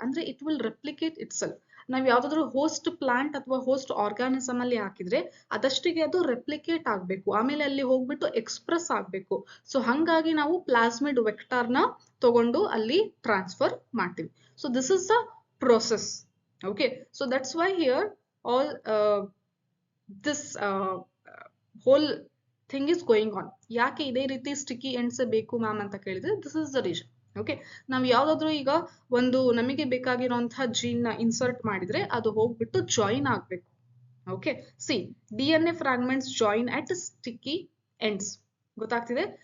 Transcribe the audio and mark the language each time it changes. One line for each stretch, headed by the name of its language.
Kannada: ಅಂದ್ರೆ
English: It will replicate itself.
Kannada: ನಾವ್ ಯಾವ್ದಾದ್ರು ಹೋಸ್ಟ್ ಪ್ಲಾಂಟ್ ಅಥವಾ ಹೋಸ್ಟ್ ಆರ್ಗಾನಿಸಮ್ ಅಲ್ಲಿ ಹಾಕಿದ್ರೆ ಅದಷ್ಟಿಗೆ ಅದು ರೆಪ್ಲಿಕೇಟ್ ಆಗ್ಬೇಕು, ಆಮೇಲೆ ಅಲ್ಲಿ ಹೋಗ್ಬಿಟ್ಟು ಎಕ್ಸ್ಪ್ರೆಸ್ ಆಗ್ಬೇಕು. ಸೊ ಹಂಗಾಗಿ ನಾವು ಪ್ಲಾಸ್ಮಿಡ್ ವೆಕ್ಟಾರ್ ನ ತಗೊಂಡು ಅಲ್ಲಿ ಟ್ರಾನ್ಸ್ಫರ್ ಮಾಡ್ತೀವಿ.
English: So this is the process. Okay, so that's why here all this whole thing is going on.
Kannada: ಯಾಕೆ ಇದೇ ರೀತಿ ಸ್ಟಿಕ್ಕಿ ಎಂಡ್ಸ್ ಬೇಕು ಮ್ಯಾಮ್ ಅಂತ ಕೇಳಿದ್ರೆ
English: This is the reason.
Kannada: Okay, ನಾವು ಯಾವ್ದಾದ್ರು ಈಗ ಒಂದು ನಮಗೆ ಬೇಕಾಗಿರುವಂತಹ ಜೀನ್ ನ ಇನ್ಸರ್ಟ್ ಮಾಡಿದ್ರೆ ಅದು ಹೋಗ್ಬಿಟ್ಟು ಜಾಯಿನ್ ಆಗ್ಬೇಕು.
English: Okay, see DNA fragments join at sticky ends.
Kannada: ಗೊತ್ತಾಗ್ತಿದೆ?